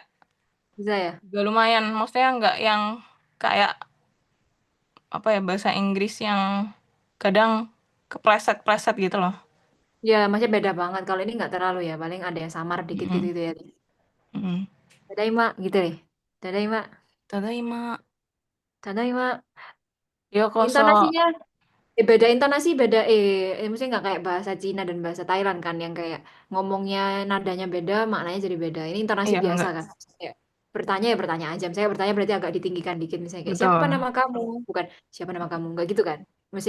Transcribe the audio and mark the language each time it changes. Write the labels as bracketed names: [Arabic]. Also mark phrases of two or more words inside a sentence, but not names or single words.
[Indonesian] Bisa ya? juga lumayan. Maksudnya nggak yang kayak, apa ya, bahasa Inggris yang kadang kepleset-pleset gitu loh. Ya, masih beda banget. Kalau ini nggak terlalu ya. Paling ada yang samar dikit gitu, Mm-mm. gitu ya. Mm-mm. Tadaima gitu deh. Tadaima. Tadaima. Tadaima. Yokoso. Intonasinya beda intonasi beda maksudnya nggak kayak bahasa Cina dan bahasa Thailand kan yang kayak ngomongnya nadanya beda maknanya jadi beda. Ini intonasi Iya, biasa enggak. kan. Kayak bertanya ya bertanya aja. Saya bertanya berarti agak ditinggikan dikit misalnya kayak siapa Betul. nama kamu? Bukan siapa nama kamu. Nggak gitu kan. Maksudnya